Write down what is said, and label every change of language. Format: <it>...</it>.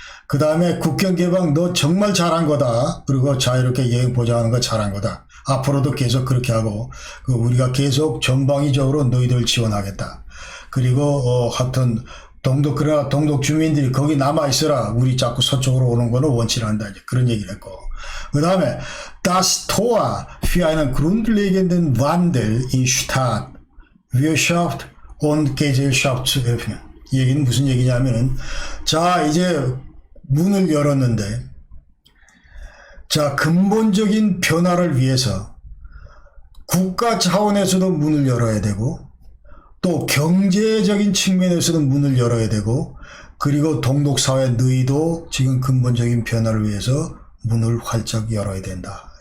<ko>그 다음에 국경 개방 너 정말 잘한 거다. 그리고 자유롭게 여행 보장하는 거 잘한 거다. 앞으로도 계속 그렇게 하고 우리가 계속 전방위적으로 너희들 지원하겠다. 그리고 하여튼 그러나 동독 주민들이 거기 남아있어라. 우리 자꾸 서쪽으로 오는 거는 원치 않는다. 그런 얘기를 했고. 그 다음에</ko> <de>Das Tor für einen grundlegenden Wandel in Staat, Wirtschaft und Gesellschaft zu öffnen.</de> <ko>이 얘기는 무슨 얘기냐면은, 자, 이제 문을 열었는데, 자, 근본적인 변화를 위해서 국가 차원에서도 문을 열어야 되고, 또 경제적인 측면에서도 문을 열어야 되고, 그리고 동독사회 너희도 지금 근본적인 변화를 위해서 문을 활짝 열어야 된다.</ko>